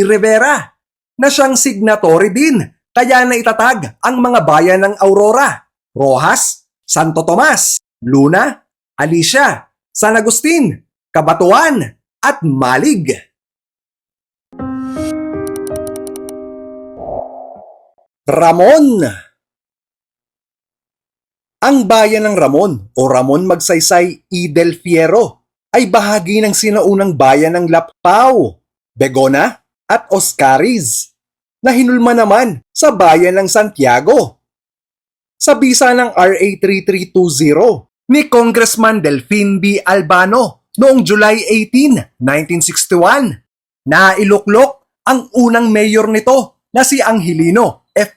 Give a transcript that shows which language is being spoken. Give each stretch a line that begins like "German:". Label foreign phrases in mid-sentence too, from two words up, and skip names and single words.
Filipino: Rivera na siyang signatory din. Kaya naitatag ang mga bayan ng Aurora, Rojas, Santo Tomas, Luna, Alicia, San Agustin, Cabanatuan at Malig. Ramon. Ang bayan ng Ramon o Ramon Magsaysay y del Fierro ay bahagi ng sinaunang bayan ng Lapao, Begona at Oscariz na hinulma naman sa bayan ng Santiago. Sa bisa ng RA 3320 ni Congressman Delfin B. Albano noong July 18, 1961, nailuklok ang unang mayor nito na si Angelino F.